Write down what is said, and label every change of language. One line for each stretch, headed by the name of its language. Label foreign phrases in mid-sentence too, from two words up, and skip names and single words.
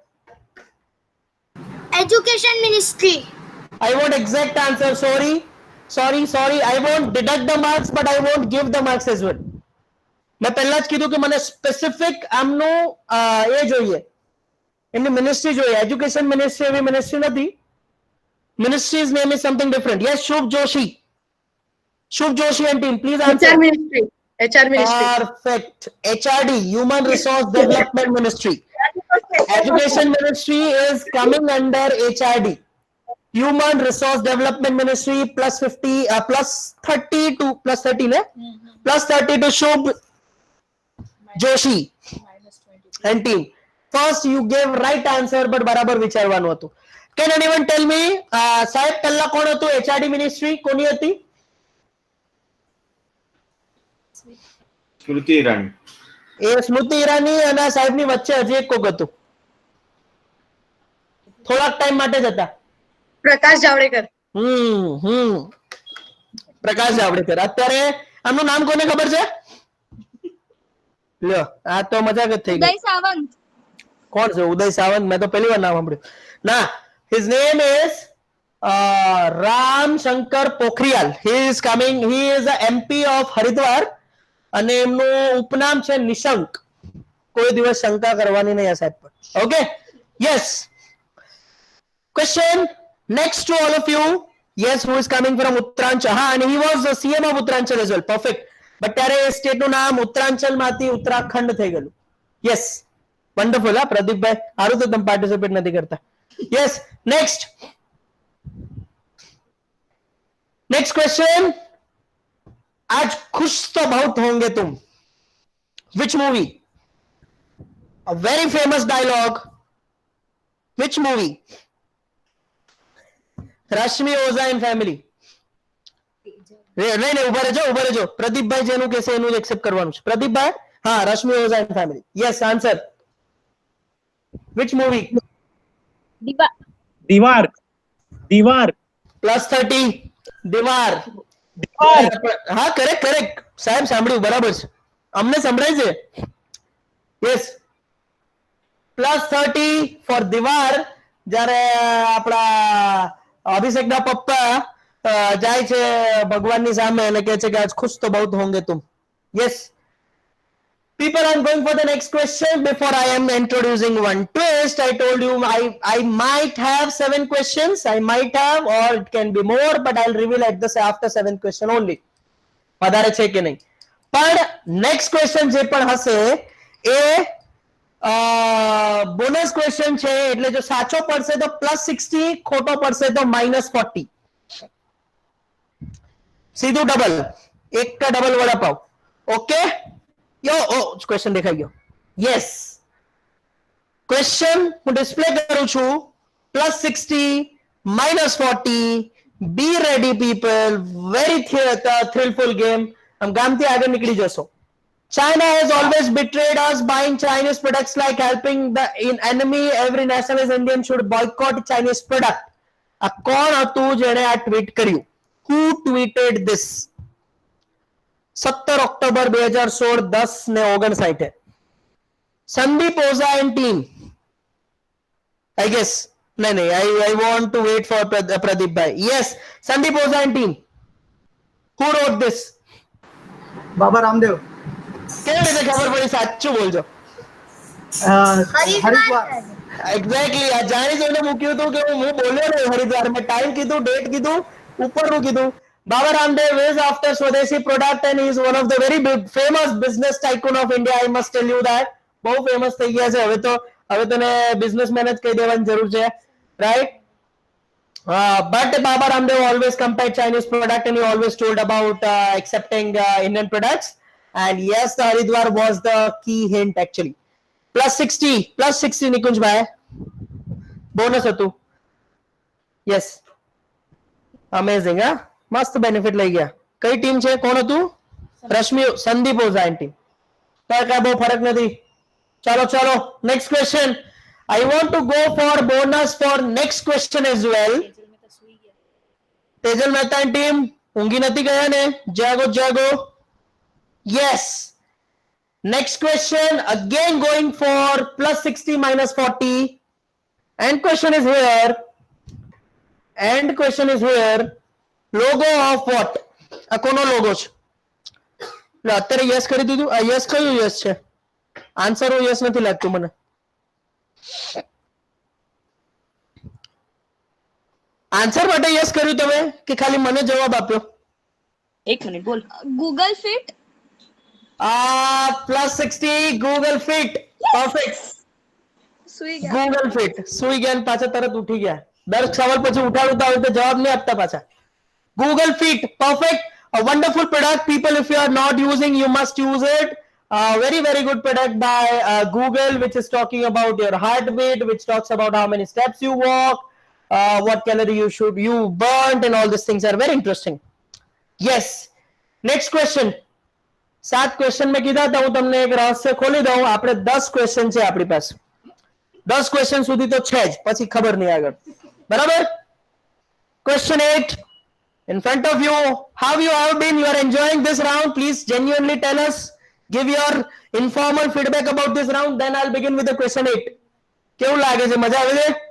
English: Education Ministry. I want exact answer. Sorry. I won't deduct the marks, but I won't give the marks as well.
Gujarati: મેં પહેલા જ કીધું કે મને સ્પેસિફિક આમનું એ જોઈએ, એમની મિનિસ્ટ્રી જોઈએ.
English: Education Ministry
Gujarati: એવી મિનિસ્ટ્રી નથી.
English: Ministry's name is something different. Yes, શુભ જોશી and team, please answer. HR Ministry. Perfect. HRD, Human Resource Development Ministry. Education Ministry is coming under HRD, Human Resource Development Ministry. +50 +30 to +30 ne +30 to Shubh Joshi and team. First you gave right answer, but
Gujarati: બરાબર વિચારવાનું હતું.
English: Can anyone tell me
Gujarati: સાહેબ પહેલા કોણ હતું?
English: HRD Ministry
Gujarati: કોની હતી? સ્મૃતિ ઈરાની. એ સ્મૃતિ ઈરાની અને સાહેબની વચ્ચે હજી એક કોક હતું, થોડાક ટાઈમ માટે જ હતા. प्रकाश जावड़ेकर. પ્રકાશ જાવડેકર. અત્યારે આમનું નામ કોને ખબર છે? લ્યો, આ તો મજાક જ થઈ ગઈ. ઉદય સાવંત. કોણ છે ઉદય સાવંત? મેં તો પહેલી વાર નામ સાંભળ્યું. ના,
English: his name is Ram Shankar Pokhriyal. He is coming. He is a MP of Haridwar
Gujarati: અને એમનું ઉપનામ છે નિશંક. કોઈ દિવસ શંકા કરવાની નહીં આ સાહેબ પર.
English: Okay, yes. Question next to all of you. Yes, who is coming from Uttaranchal? Ha, and he was the CM of Uttaranchal as well. Perfect.
Gujarati: But ત્યારે એ સ્ટેટ નું નામ ઉત્તરાંચલ માંથી ઉત્તરાખંડ થઈ ગયું.
English: Yes, wonderful.
Gujarati: હા પ્રદીપભાઈ, સારું તો તમે પાર્ટિસિપેટ નથી કરતા.
English: યસ, next question.
Hindi: आज खुश तो बहुत होंगे तुम.
English: Which movie? A very famous dialogue. Which movie? Rashmi Oza and family.
Gujarati: નહીં ઉભા રહેજો. પ્રદીપભાઈ જેનું કહેશે એનું જ એક્સેપ્ટ કરવાનું છે.
English: પ્રદીપભાઈ Ha, Rashmi Oza and family. Yes, answer. Which movie? Diwar. Diwar. Plus 30. Diwar. Diwar.
Gujarati: હા કરેક્ટ સાહેબ સાંભળ્યું બરાબર છે અમને સંભળાય છે
English: Yes +30 for Deewar
Gujarati: જ્યારે આપણા અભિષેકના પપ્પા જાય છે ભગવાનની સામે અને કહે છે કે
Hindi: आज खुश तो बहुत होंगे तुम
English: yes people I'm going for the next question before I am introducing one twist I told you I might have 7 questions I might have or it can be more but I'll reveal at this after 7th question only
Gujarati: વધારે છે કે નહીં પણ
English: next question
Gujarati: જે પણ હશે એ
English: bonus question
Gujarati: છે એટલે જો સાચો પડશે તો +60 ખોટો પડશે તો -40 સીધું ડબલ એક
Hindi: का डबल वड़ापाव ओके यो ओ क्वेश्चन
Gujarati: દેખાઈ ગયો
English: Yes question
Gujarati: હું ડિસ્પ્લે કરું છું
English: +60 -40 be ready people very thrillful game हम
Gujarati: ગામથી આગળ નીકળી જશો
English: China has always betrayed us buying Chinese products like helping the enemy every nationalist Indian should boycott Chinese product
Gujarati: આ કોણ હતું જેણે આ ટ્વીટ કર્યું
English: who tweeted this 17 ઓક્ટોબર 2016 10:59 સંદીપ ઓઝા and team I guess नहीं I want to wait for Pradeep bhai yes Sandeep Oza and team who wrote this बाबा रामदेव
Gujarati: કેવી રીતે ખબર પડી સાચું બોલજો हरिद्वार એક્ઝેક્ટલી આ જાણી જોઈને મૂક્યું હતું કે હું બોલ્યો ને હરિદ્વાર મેં ટાઈમ કીધું ડેટ કીધું ઉપરનું કીધું
English: Baba Ramdev is after Swadeshi product and he is one of the very big famous business tycoon of India I must tell you that
Gujarati: બહુ ફેમસ થઈ ગયા છે હવે તને બિઝનેસમેન જ કહી દેવાની જરૂર છે
English: right but Baba Ramdev always compared Chinese product and he always told about accepting Indian products and yes the Haridwar was the key hint actually +60
Gujarati: નિકુંજ ભાઈ બોનસ હતું
English: yes amazing
Gujarati: હા મસ્ત બેનિફિટ લઈ ગયા કઈ ટીમ છે કોણ હતું રશ્મિ સંદીપ ઓઝા
English: and team
Gujarati: કાંઈ બહુ ફરક નથી ચાલો
English: next question I want to go for bonus for next question as well તેજલ મહેતા and team
Gujarati: ઊંઘી નથી ગયા ને જાગો
English: yes next question again going for +60 -40 and question is here logo of what
Gujarati: આ કોનો લોગો છે એટલે અત્યારે યસ કરી દીધું આ યસ કયું યસ છે આન્સર યસ નથી લાગતું મને આન્સર માટે યસ કર્યું તમે કે ખાલી મને જવાબ આપ્યો
Hindi: एक मिनट बोल
English: Google Fit. +60 Google Fit perfect
Gujarati: સુઈ ગયા.
English: Google Fit સુઈ ગયા ને પાછા તરત ઉઠી ગયા દર સવાલ પછી ઉઠાડતા હોય તો જવાબ નહીં આપતા પાછા Google Fit perfect a wonderful product people if you are not using you must use it very good product by Google which is talking about your heartbeat which talks about how many steps you walk what calorie you burnt and all these things are very interesting yes next question 7
Hindi: क्वेश्चन में कीधा था
Gujarati: હું તમને એક રહસ્ય ખોલી દઉં આપણે 10 ક્વેશ્ચન છે આપણી પાસે 10 ક્વેશ્ચન સુધી તો છે જ પછી ખબર નહીં આગળ બરાબર
English: question 8 in front of you how you have been you are enjoying this round please genuinely tell us give your informal feedback about this round then I'll begin with the question 8
Gujarati: કેવું લાગે છે મજા આવે છે